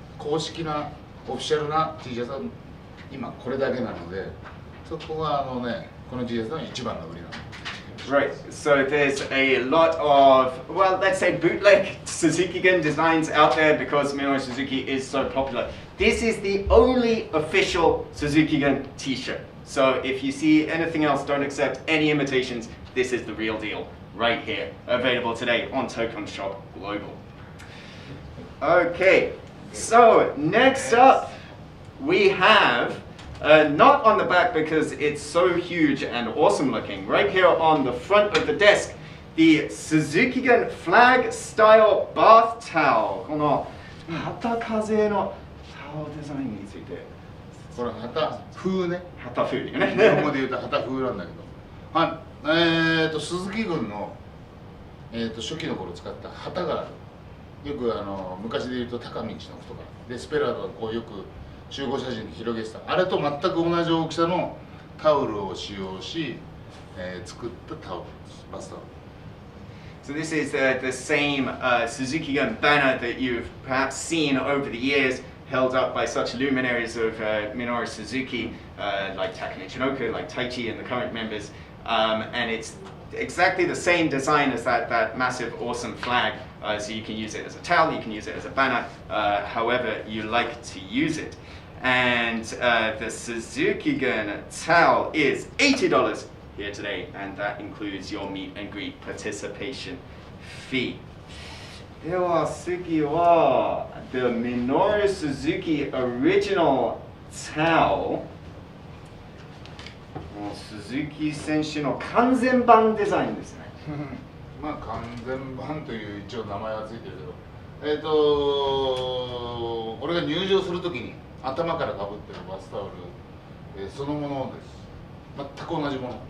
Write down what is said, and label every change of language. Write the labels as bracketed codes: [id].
[ja] 公式なオフィシャルな T シャツは今これだけなので、そこがこの T シャツの一番の売りなので。 [en] Right, so there's a lot of, well, let's say bootleg Suzuki-gun designs out there because Minoru Suzuki is so popular. This is the only official Suzuki-gun t-shirt. So if you see anything else, don't accept any imitations. This is the real deal, right here, available today on Tokon Shop Global. Okay, so next up we have, not on the back because it's so huge and awesome looking, right here on the front of the desk, the Suzuki-gun flag style bath towel. [ja] この旗風のタオルデザインについて。これ旗風ね。旗風ね。日本語で言うと旗風なんだけど。はい。鈴木軍の初期の頃使った旗がある。よく昔で言うと高道のとかでスペラードがこうよく集合写真で広げてたあれと全く同じ大きさのタオルを使用し、作ったタオルですバスタオル。 [en] So this is the same Suzuki-gun banner that you've perhaps seen over the years, held up by such luminaries of Minoru Suzuki, like Taka Michinoku, like Taichi and the current members, and it's exactly the same design as that massive, awesome flag. So you can use it as a towel, you can use it as a banner, however you like to use it. And the Suzuki-gun towel is $80 here today, and that includes your meet and greet participation fee. [ja] では次は [en] the Minoru Suzuki original towel. [ja] 鈴木選手の完全版デザインですね。まあ完全版という一応名前はついてるけど、俺が入場するときに頭からかぶってるバスタオル、そのものです。全く同じもの。